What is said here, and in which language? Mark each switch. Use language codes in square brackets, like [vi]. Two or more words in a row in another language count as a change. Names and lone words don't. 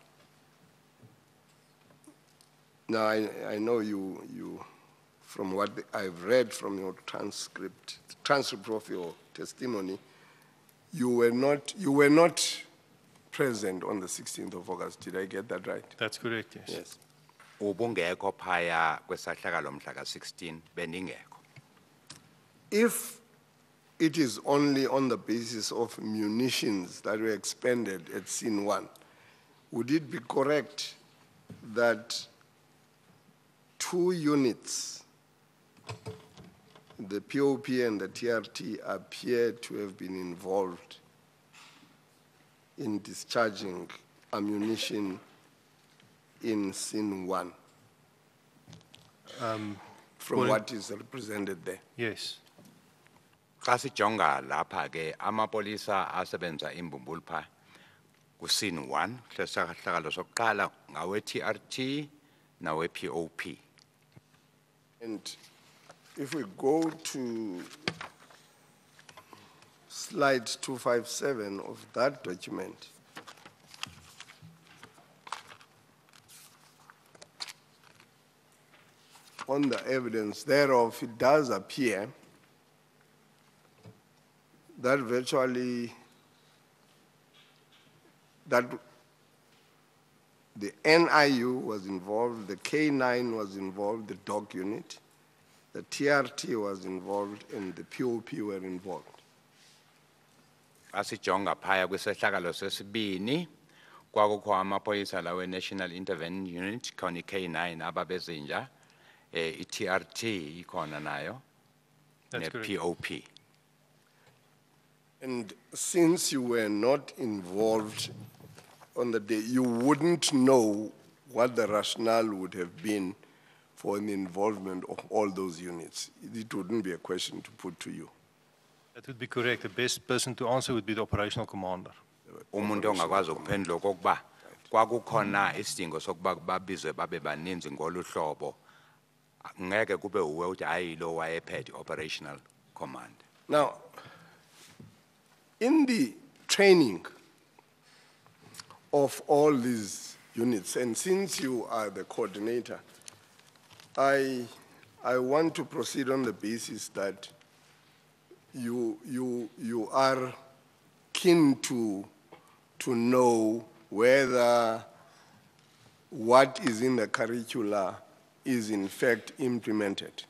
[en] Now, I know you, from what I've read from your transcript of your testimony, you were not present on the 16th of August. Did I get that right? That's correct, yes. Yes. [xh] Ubungekho phaya kwesahlakalo mhla ka-16 beningekho. [en] If it is only on the basis of munitions that were expended at scene 1, would it be correct that 2 units, the POP and the TRT, appear to have been involved in discharging ammunition in scene 1? From what is represented there? Yes. [xh] Xa sijonga lapha ke amapolisa asebenza imbumbulu pha ku scene 1 sesahlakalo sokuqala ngawe TRT nawe POP. [en] And if we go to slide 257 of that document, on the evidence thereof, it does appear that virtually that the NIU was involved, the K9 was involved, the dog unit, the TRT was involved, and the POP were involved. [xh] Asijonga phaya kwisehlakalo sesibini kwakukho amapolisa lawe National Intervention Unit khona i-K9 ababezinja i-TRT ikhona nayo ne POP. [en] And since you were not involved on the day, you wouldn't know what the rationale would have been for the involvement of all those units. It wouldn't be a question to put to you. That would be correct. The best person to answer would be the operational commander. [xh] Umuntu ongakwazi ukuphendula okokuba kwakukhona isidingo sokuba babizwe babe baninzi ngolu hlobo ngeke kube uwe uthi hayi lo wayephethe [en] operational command. Now, in the training of all these units, and since you are the coordinator, I want to proceed on the basis that you are keen to know whether what is in the curricula is in fact implemented.